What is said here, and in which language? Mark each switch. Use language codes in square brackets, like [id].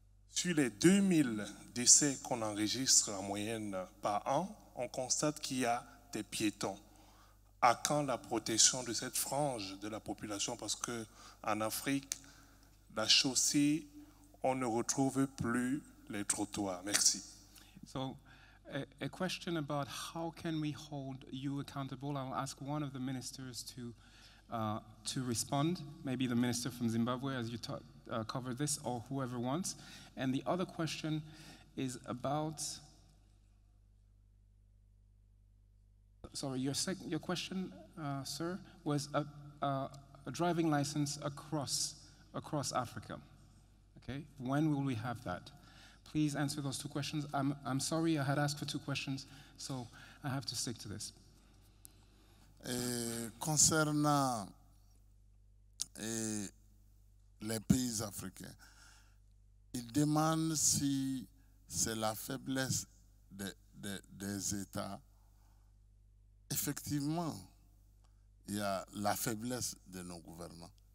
[fr] Sur les 2000 décès qu'on enregistre en moyenne par an, on constate qu'il y a des piétons. À quand la protection de cette frange de la population? Parce qu'en Afrique, la chaussée, on ne retrouve plus les trottoirs. Merci. [en] So, a question about how can we hold you accountable. I'll ask one of the ministers to respond, maybe the minister from Zimbabwe as you cover this, or whoever wants. And the other question is about, sorry, your question, sir, was a driving license across Africa. Okay, when will we have that? Please answer those two questions. I'm sorry, I had asked for two questions, so I have to stick to this. [fr] Concernant les pays africains, ils demandent si c'est la faiblesse des États. Effectivement, il y a la faiblesse de nos gouvernements.